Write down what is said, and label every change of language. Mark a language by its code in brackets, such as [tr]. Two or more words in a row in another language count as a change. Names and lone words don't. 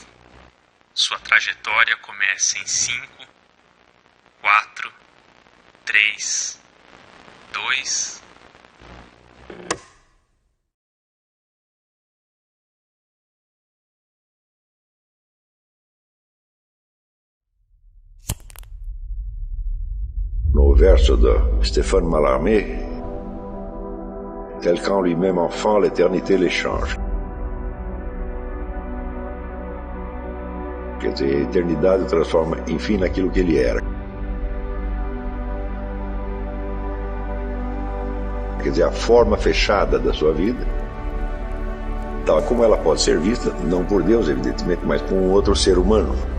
[pt] Sua trajetória começa em 5, 4, 3, 2... No verso de Stéphane Mallarmé, [fr] tel qu'en lui-même enfant, l'éternité les change. [pt] Quer dizer, a eternidade transforma, enfim, naquilo que ele era. Quer dizer, a forma fechada da sua vida, tal como ela pode ser vista, não por Deus, evidentemente, mas por um outro ser humano.